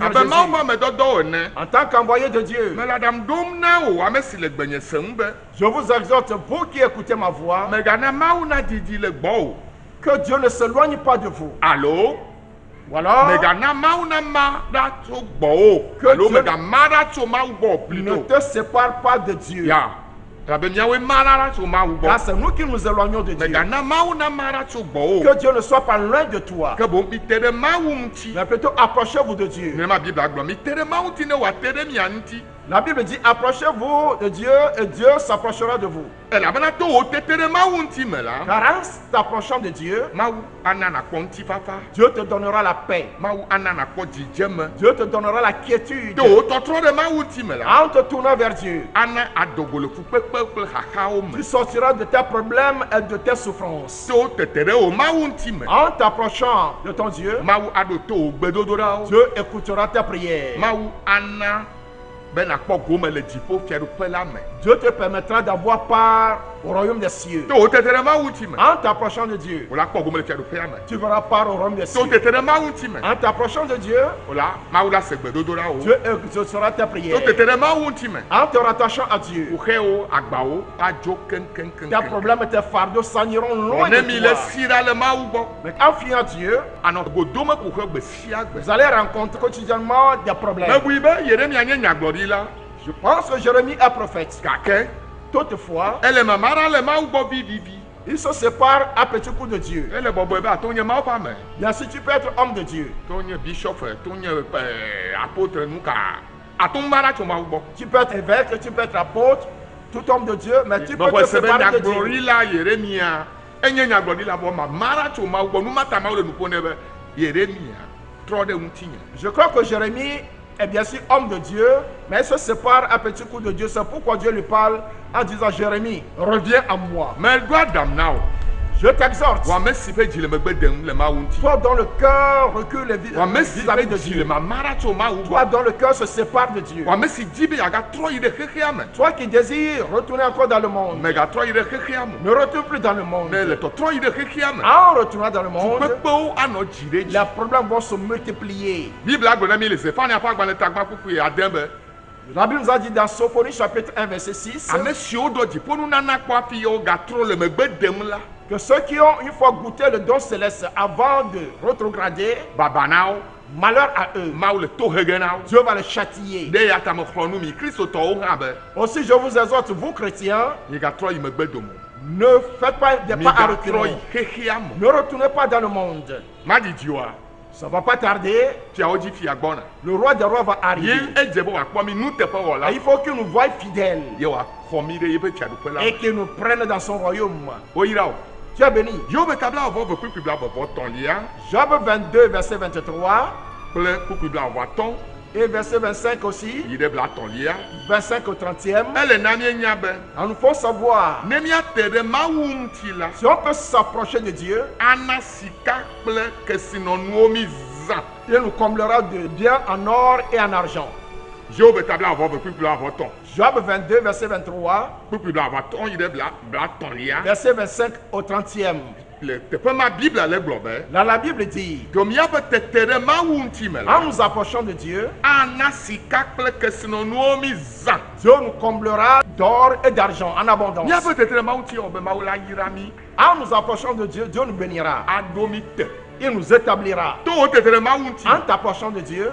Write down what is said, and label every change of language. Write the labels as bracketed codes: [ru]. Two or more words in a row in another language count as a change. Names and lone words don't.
[ee] Abe Mawu ƒe Jésus, amedɔdɔwo ene. [fr] en tant qu'envoyé de Dieu, [ee] Mele aɖaŋu ɖom na wò ame si le gbenye sem be [fr] je vous exhorte, vous qui écoutez ma voix, [ee] megana Mawu nadidi le gbɔwò. [fr] que Dieu ne s'éloigne pas de vous. [ee] Alo [fr] Voilà, [ee] megana Mawu nama ɖa tso gbɔwò. [fr] Que [ee] Alo [fr] Dieu- [ee] megama ɖa tso Mawu gbɔ [fr] ne plutôt. te sépare pas de Dieu. [ee] Ya abe míawoe ma ɖa tso Mawu [fr] Car [ee] gbɔ. [fr] c'est nous qui nous éloignons de Dieu. [ee] Megana Mawu nama ɖa tso gbɔwò. [fr] Que Dieu ne soit pas loin de toi, [ee] Ke boŋ mi te ɖe Mawu ŋuti. [fr] mais plutôt approchez-vous de Dieu. [ee] Nenema Biblia gblɔ mi te ɖe Mawu ŋuti ne wòate ɖe mia ŋuti. [fr] La Bible dit approchez-vous de Dieu et Dieu s'approchera de vous. [ee] Elabena to wò tete ɖe Mawu ŋuti me la, [fr] Car en t'approchant de Dieu, [ee] Mawu ana nakpɔ ŋutifafa. [fr] Dieu te donnera la paix. [ee] Mawu ana nakpɔ dzidzeme. [fr] Dieu te donnera la quiétude. [ee] To wò tɔtrɔ ɖe Mawu ŋuti me la, [fr] En te tournant vers Dieu, [ee] ana adogo le fukpekpe kple xaxawo me. [fr] tu sortiras de tes problèmes et de tes souffrances. [ee] To wò tete ɖe wò Mawu ŋuti me, [fr] En t'approchant de ton Dieu, [ee] Mawu aɖo to wò gbedodoɖawo. [fr] Dieu écoutera tes prières. [ee] Mawu ana be nakpɔ gome le dziƒo fiaɖuƒe la me. [fr] Dieu te permettra d'avoir part au royaume des cieux. [ee] To wò tete ɖe Mawu ŋuti me, [fr] En t'approchant de Dieu, [ee] wòla kpɔ gome le fiaɖuƒea me. [fr] tu verras part au royaume des [ee] To wò [fr] cieux. [ee] tete ɖe Mawu ŋuti me, [fr] En t'approchant de Dieu, [ee] wòla Mawu la se gbedodoɖawo. [fr] Dieu exaucera tes [ee] To [fr] prières. [ee] tete ɖe Mawu ŋuti me, [fr] En te rattachant à Dieu, [ee] kuxewo agbawo adzo [fr] tes [ee] keŋkeŋkeŋ. [fr] problèmes et tes fardeaux s'en loin [ee] Ne mi [fr] de [ee] le [fr] toi. [ee] si ɖa le Mawu gbɔ, [fr] Mais en fuyant Dieu, [ee] anɔ godome kuxe gbe sia gbe. [fr] vous allez rencontrer quotidiennement des problèmes. [ee] Megblɔe be Yeremia nye nyagblɔɖila, [fr] Je pense que Jérémie est prophète. [ee] gake [fr] Toutefois, [ee] ele mama ɖa le Mawu gbɔ vivivi. [fr] il se sépare à petits coups de Dieu. [ee] Ele bɔbɔe be ato nye Mawu ƒe ame, [fr] Bien sûr, tu peux être homme de Dieu. [ee] to nye bishop, to nye apôtre nu ka, ato ma ɖa tso Mawu gbɔ. [fr] Tu peux être évêque, tu peux être apôtre, tout homme de Dieu, mais tu peux [ee] Bɔbɔe [fr] te [ee] se be [fr] séparer de Dieu. [ee] nyagblɔɖila Yeremia enye nyagblɔɖila bɔ mama ɖa tso Mawu gbɔ. Nu ma ta Mawu le nu ƒom nɛ be Yeremia trɔ ɖe ŋutinye. [fr] Je crois que Jérémie est bien sûr homme de Dieu, mais il se sépare à petits coups de Dieu. C'est pourquoi Dieu lui parle en disant Jérémie, reviens à moi. [ee] Meɖo Adam na wo, [fr] Je t'exhorte. [ee] wɔ ame si ƒe dzi le megbe dem le Mawu ŋuti. [fr] Toi dont le cœur recule [ee] Wɔ ame si [fr] vis-à-vis [ee] ƒe [fr] de [ee] dzi le [fr] Dieu. [ee] mama ɖa tso Mawu [fr] Toi [ee] gbɔ. [fr] dont le cœur se sépare de Dieu. [ee] Wɔ ame si di be yeagatrɔ yi ɖe xexea me, [fr] Toi qui désires retourner encore dans le monde. [ee] megatrɔ yi ɖe xexea me. [fr] Ne retourne plus dans le monde. [ee] Ne le tɔtrɔ yi ɖe xexea me, [fr] En retournant dans le monde, [ee] kpekpewo anɔ dzi ɖe dzi. [fr] les problèmes vont se multiplier. [ee] Biblia gblɔ na mi le Zefania ƒe agbalẽ tagba ƒuƒui ade be [fr] La Bible nous a dit dans Sophonie chapitre 1 verset 6 [ee] ame siwo ɖɔ dziƒonunana kpɔ hafi yewo gatrɔ le megbe dem la, [fr] que ceux qui ont une fois goûté le don céleste avant de rétrograder, [ee] baba na wo, [fr] malheur à eux. [ee] Mawu le to hege na wo. [fr] Dieu va les châtier. [ee] De ya ta mexlɔ nu mi kristotɔwo hã be [fr] Aussi, je vous exhorte, vous chrétiens, [ee] migatrɔ yi megbe dome. [fr] ne faites pas des pas à [ee] Migatrɔ [fr] reculer. [ee] yi xexea me. [fr] Ne retournez pas dans le monde. [ee] Madidi oa, [fr] Ça ne va pas tarder. [ee] fiawo dzi fia gbɔna. [fr] Le roi des rois va [ee] Ye [fr] arriver. [ee] edze be wòakpɔ mi nuteƒewɔla. [fr] Et il faut qu'il nous voie fidèles [ee] Ye wòaxɔ mi ɖe yeƒe fiaɖuƒe la [fr] et [ee] me. [fr] qu'il nous prenne dans son royaume. [ee] Woyra o. [fr] Tu es béni. [ee] Yobe tabla avɔ ve kpukpui bla vɔvɔ tɔ̃lia [fr] Job 22, verset 23 [ee] kple kpukpui bla avɔatɔ̃ [fr] et verset 25 aussi, [ee] yi ɖe bla tɔ̃lia. [fr] 25 au 30e. [ee] Ele na mienya be [fr] Il nous faut savoir, [ee] ne míate ɖe Mawu ŋuti la, [fr] si on peut s'approcher de Dieu, [ee] ana sika kple kesinɔnuwo mi zã. [fr] il nous comblera de biens en or et en argent. [ee] Yobe tabla avɔ ve kpukpui bla avɔtɔ̃. [fr] Job 22, verset 23, [ee] Kpukpui bla avɔatɔ̃ yi ɖe bla tɔ̃lia. [fr] verset 25 au 30e. [ee] Le teƒe ma Biblia le gblɔ be [fr] Là, la Bible dit, [ee] to míaƒe tete ɖe Mawu ŋuti me [fr] en [ee] la, [fr] nous approchant de Dieu, [ee] ana sika kple kesinɔnuwo mi zã. [fr] Dieu nous comblera d'or et d'argent en abondance. [ee] Míaƒe tete ɖe Mawu ŋuti wɔ be Mawu la yra mi, [fr] En nous approchant de Dieu, Dieu nous bénira. [ee] aɖo mi te. [fr] Il nous établira [ee] To o tete le mawu ŋuti. [fr] en t'approchant de Dieu.